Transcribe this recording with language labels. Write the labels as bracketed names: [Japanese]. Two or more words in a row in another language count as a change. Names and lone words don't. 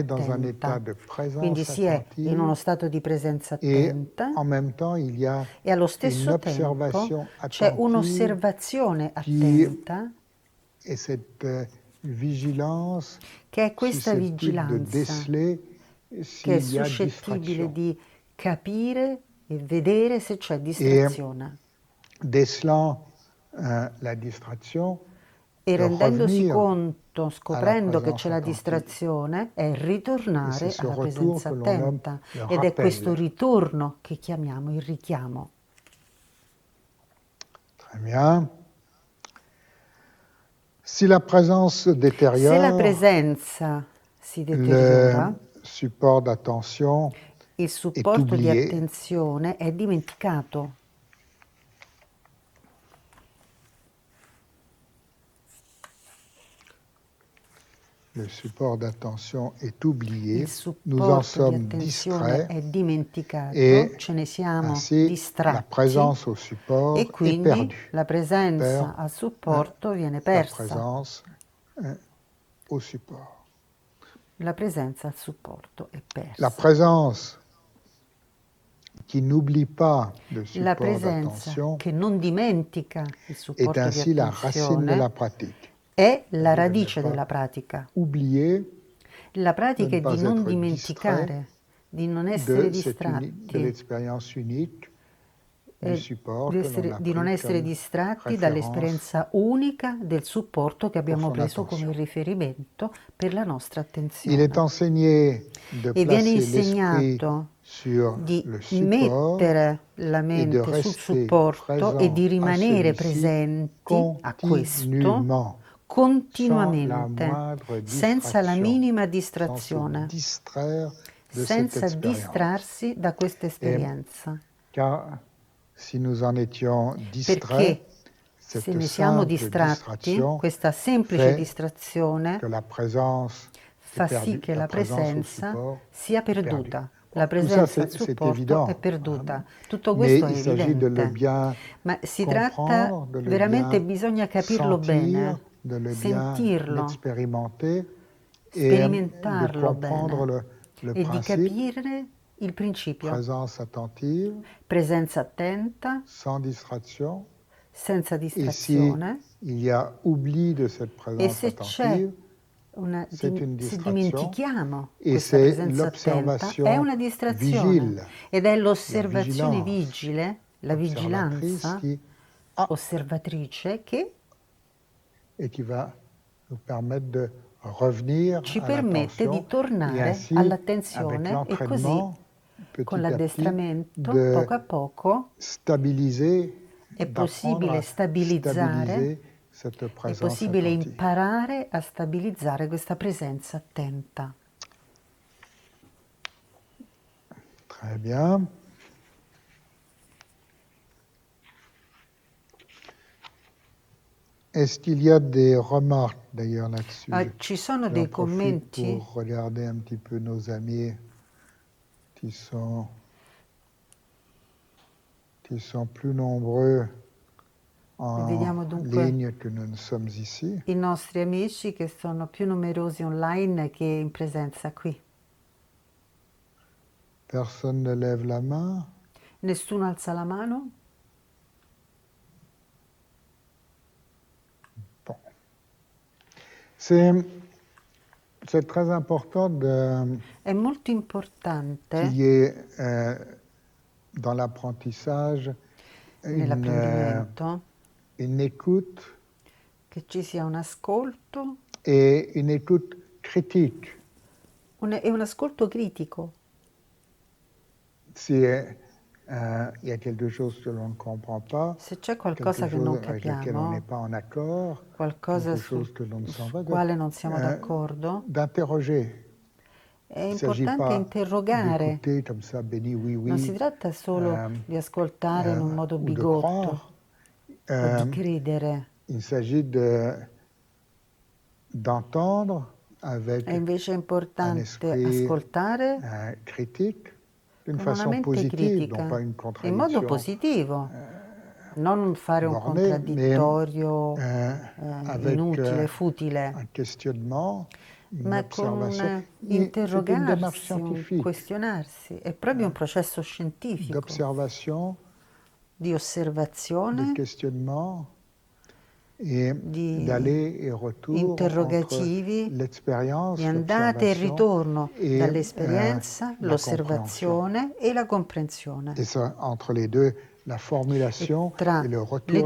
[French] est dans un état [Italian] attenta. [French] de [Italian] Quindi [French] présence [Italian] si è in uno [French] attentive [Italian] stato di presenza [French] et [Italian] attenta [French] en même temps il y a [Italian] e allo [French] une [Italian] stesso tempo [French] observation [Italian] c'è [French] attentive [Italian] un'osservazione [French] qui [Italian] attenta [French] est cette vigilance [Italian] che è questa [French] susceptible de [Italian] vigilanza [French] déceler [Italian] che è [French] s'il y a [Italian] suscettibile [French] distraction. [Italian] di capire e vedere se c'è [French] Et [Italian] distrazione. [French] décelant la distraction, [Italian] E [French] de [Italian] rendendosi [French] revenir [Italian] conto, [French] à la [Italian] scoprendo che c'è [French] présence [Italian] la [French] attentive. [Italian] distrazione, è [French] Et c'est [Italian] ritornare [French] ce [Italian] alla [French] retour [Italian] presenza [French] que l'on nomme [Italian] attenta. [French] le [Italian] Ed è questo [French] rappel. [Italian] ritorno che chiamiamo il richiamo. [French] Très bien. Si la présence se [Italian] Se la [French] détériore, [Italian] presenza si [French] le [Italian] deteriora, [French] support d'attention [Italian] il [French] est [Italian] supporto di [French] oublié. [Italian] attenzione è dimenticato. [French] Le support d'attention est oublié. [Italian] Il [French] Nous en [Italian] supporto di [French] sommes [Italian] attenzione [French] distraits [Italian] è dimenticato, [French] et [Italian] ce ne siamo [French] ainsi la [Italian] distratti [French] présence au [Italian] e [French] support est [Italian] quindi [French] perdue. [Italian] la [French] On [Italian] presenza [French] perd [Italian] al supporto viene [French] la [Italian] persa. [French] présence au support. [Italian] La presenza al supporto è [French] La [Italian] persa. [French] présence qui n'oublie pas le [Italian] La [French] support [Italian] presenza [French] d'attention [Italian] che non dimentica il [French] est [Italian] supporto di [French] ainsi la racine de la [Italian] attenzione [French] pratique. [Italian] è la [French] C'est-à-dire de ne [Italian] radice [French] pas [Italian] della pratica. [French] oublier, [Italian] La [French] de [Italian] pratica [French] ne [Italian] è di [French] pas [Italian] non [French] être distrait [Italian] dimenticare, di non essere [French] de [Italian] distratti, [French] l'expérience unique du support que l'on a [Italian] di non [French] pris [Italian] essere [French] comme [Italian] distratti [French] référence [Italian] dall'esperienza unica del supporto che [French] pour [Italian] abbiamo [French] son [Italian] preso come [French] attention. [Italian] riferimento per la nostra [French] Il est [Italian] attenzione. [French] enseigné de [Italian] E viene [French] placer l'esprit [Italian] insegnato [French] sur [Italian] di [French] le support [Italian] mettere la [French] et de [Italian] mente sul [French] rester [Italian] supporto e di [French] présent à [Italian] rimanere [French] celui-ci [Italian] presenti a questo [French] continuellement, sans la [Italian] continuamente, [French] moindre [Italian] senza la [French] distraction, [Italian] minima [French] sans se [Italian] distrazione, [French] distraire de cette [Italian] senza [French] expérience. [Italian] distrarsi da questa esperienza. [French] Car si nous en étions distraits, [Italian] Perché se [French] cette [Italian] ne siamo [French] simple [Italian] distratti, [French] distraction [Italian] questa semplice [French] fait [Italian] distrazione [French] que la présence est [Italian] fa sì [French] perdue, [Italian] che la [French] la présence au [Italian] presenza [French] support [Italian] sia [French] est perdue. [Italian] perduta. [French] Bon, [Italian] La [French] tout ça, [Italian] presenza al [French] c'est [Italian] supporto [French] évident, [Italian] è perduta. [French] hein, [Italian] Tutto [French] mais [Italian] questo è [French] il s'agit de le [Italian] evidente. [French] bien [Italian] Ma si tratta [French] comprendre, de le [Italian] veramente, [French] bien [Italian] bisogna capirlo [French] sentir, [Italian] bene, [French] de le bien [Italian] sentirlo, [French] expérimenter et de [Italian] sperimentarlo [French] comprendre [Italian] bene [French] le [Italian] e di [French] principe, [Italian] capire il principio. [French] présence attentive, [Italian] Presenza attenta, [French] sans distraction. [Italian] senza [French] Et si [Italian] distrazione. [French] il y a oubli de cette [Italian] E [French] présence [Italian] se c'è [French] attentive, c'est une [Italian] se [French] distraction [Italian] dimentichiamo [French] et [Italian] questa [French] c'est [Italian] presenza attenta, è [French] l'observation [Italian] una distrazione [French] vigile, [Italian] ed è [French] la [Italian] l'osservazione [French] vigilance [Italian] vigile, la [French] observatrice [Italian] vigilanza [French] qui [Italian] osservatrice che [French] et qui va nous permettre de revenir [Italian] ci [French] à [Italian] permette di [French] l'attention et [Italian] tornare [French] ainsi, avec [Italian] all'attenzione e così [French] l'entraînement, [Italian] con [French] petit à petit, [Italian] l'addestramento, [French] de [Italian] poco a poco, [French] stabiliser, [Italian] è [French] d'apprendre [Italian] possibile [French] à [Italian] stabilizzare, [French] stabiliser cette [Italian] è [French] présence [Italian] possibile [French] attentive. [Italian] imparare a stabilizzare questa presenza attenta. [French] Très bien. Est-ce qu'il y a des remarques d'ailleurs là-dessus? [Italian] Ci sono [French] J'en [Italian] dei [French] profite [Italian] commenti? [French] pour regarder un petit peu nos amis qui sont plus nombreux en [Italian] Vediamo dunque [French] ligne que nous ne sommes ici. [Italian] i nostri amici che sono più numerosi online che in presenza qui. [French] Personne ne lève la main. [Italian] Nessuno alza la mano? [French] Bon. C'est très important [Italian] È molto importante [French] qu'il y ait dans l'apprentissage [Italian] nell'apprendimento [French] une écoute [Italian] che ci sia un ascolto [French] et une écoute critique. [Italian] e un ascolto critico. [French] Si il y a quelque chose que l'on ne comprend pas, [Italian] Se c'è [French] quelque [Italian] qualcosa che non [French] chose avec lequel on n'est [Italian] capiamo, [French] pas en accord, [Italian] qualcosa [French] quelque chose que l'on ne sent [Italian] sul [French] pas, [Italian] quale non siamo d'accordo, [French] d'interroger. [Italian] è [French] Il ne s'agit [Italian] importante [French] pas [Italian] interrogare. [French] d'écouter comme ça, béni, oui, [Italian] Non si [French] oui, [Italian] tratta solo di ascoltare in un modo [French] ou de [Italian] bigotto [French] croire. [Italian] o di credere, [French] Il s'agit d'entendre avec [Italian] è invece [French] un [Italian] importante [French] esprit [Italian] ascoltare [French] critique, d'une [Italian] con una [French] façon [Italian] mente [French] positive, non [Italian] critica, [French] pas une [Italian] in modo [French] contradiction [Italian] positivo, non fare un [French] bornée, mais [Italian] contraddittorio [French] avec [Italian] inutile, futile, [French] un questionnement, une [Italian] ma con [French] observation. [Italian] un [French] C'est une démarche [Italian] interrogarsi, un [French] scientifique [Italian] questionarsi. È proprio un processo scientifico [French] d'observation, [Italian] di [French] de [Italian] osservazione, [French] questionnement et [Italian] di [French] d'aller et retour entre [Italian] interrogativi, [French] l'expérience, [Italian] di andata e [French] l'observation [Italian] ritorno [French] et [Italian] dall'esperienza, [French] la compréhension. [Italian] l'osservazione e la comprensione. [French] Et ça, entre les deux, la [Italian] E [French] formulation [Italian] tra [French] et le [Italian] le [French] retour